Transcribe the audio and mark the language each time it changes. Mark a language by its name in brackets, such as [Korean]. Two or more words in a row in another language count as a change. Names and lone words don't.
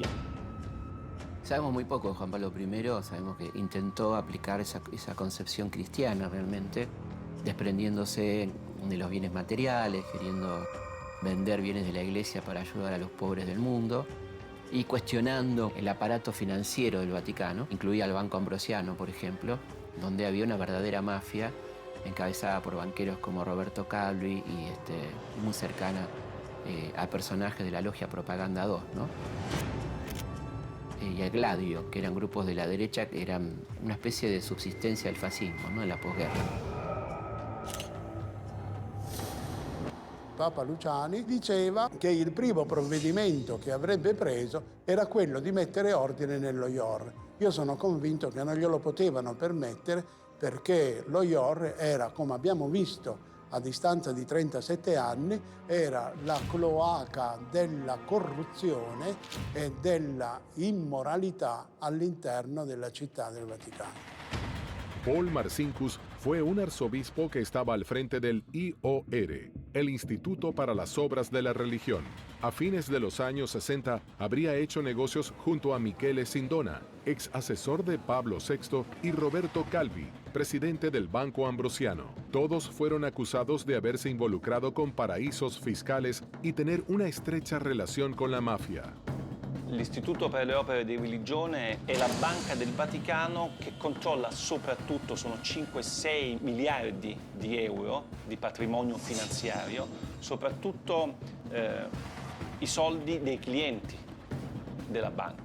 [Spanish] Sabemos muy poco de Juan Pablo I, sabemos que intentó aplicar esa concepción cristiana realmente, desprendiéndose de los bienes materiales, queriendo vender bienes de la Iglesia para ayudar a los pobres del mundo y cuestionando el aparato financiero del Vaticano, incluía el Banco Ambrosiano, por ejemplo, donde había una verdadera mafia encabezada por banqueros como Roberto Calvi y muy cercana a personajes de la logia Propaganda 2, ¿no? Y el Gladio, que eran grupos de la derecha que eran una especie de subsistencia del fascismo, ¿no?, en la posguerra. [Italian] Papa Luciani diceva che il primo provvedimento che avrebbe preso era quello di mettere ordine nello IOR. Io sono convinto che non glielo potevano permettere perché lo IOR era, come abbiamo visto a distanza di 37 anni, era la cloaca della corruzione e della immoralità all'interno della città del Vaticano. [Spanish] Paul Marcinkus fue un arzobispo que estaba al frente del IOR, el Instituto para las Obras de la Religión. A fines de los años 60 habría hecho negocios junto a Michele Sindona, ex asesor de Pablo VI, y Roberto Calvi, presidente del Banco Ambrosiano. Todos fueron acusados de haberse involucrado con paraísos fiscales y tener una estrecha relación con la mafia. [Italian] L'Istituto per le Opere di Religione è la banca del Vaticano che controlla soprattutto, sono 5-6 miliardi di euro di patrimonio finanziario, soprattutto i soldi dei clienti della banca.